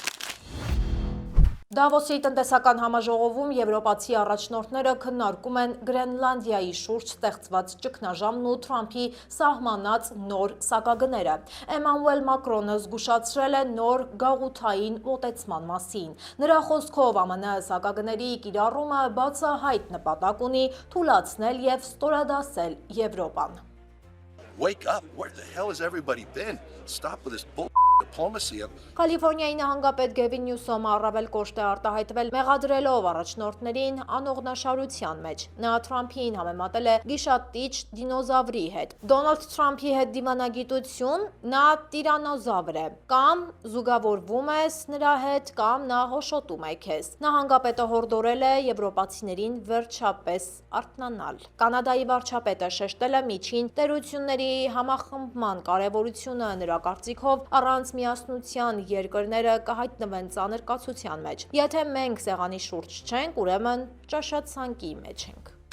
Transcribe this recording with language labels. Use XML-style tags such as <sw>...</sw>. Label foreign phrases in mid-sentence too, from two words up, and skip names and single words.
<hy>Դավոսի տնտեսական համաժողովում եվրոպացի առաջնորդները քննարկում են Գրենլանդիայի շուրջ ստեղծված ճգնաժամն ու Թրամփի սահմանած նոր սակագները։ Էմանուել Մակրոնը զգուշացրել է նոր գաղութային մոտեցման մասին։ Նրա խոսքով ԱՄՆ սակագների կիրառումը բացահայտ նպատակ ունի թուլացնել և ստորադասել Եվրոպան։</hy> <en>Wake up. Where the hell has everybody been? Stop with this bull diplomacy.</en> <hy>Կալիֆոռնիայի նահանգապետ Գևին Նյուսոմը առավել կոշտ է արտահայտվել մեղադրելով առաջնորդներին անողնաշարության մեջ։ Նա Թրամփին համեմատել է գիշատիչ դինոզավրի հետ։ Դոնալդ Թրամփի հետ դիվանագիտություն, նա տիրանոզավր է, կամ զուգավորվում ես նրա հետ, կամ նա հոշոտում է քեզ։ Նահանգապետը հորդորել է եվրոպացիներին վերջապես արթնանալ։ Կանադայի վարչապետը շեշտել է միջին տերությունների համախմբման կարևորությունը, նրա կարծիքով առանց միասնության երկրները կհայտնվեն ծանր կացության մեջ։ Եթե մենք սեղանի շուրջ չենք, ուրեմն ճաշացանկի մեջ ենք։</hy>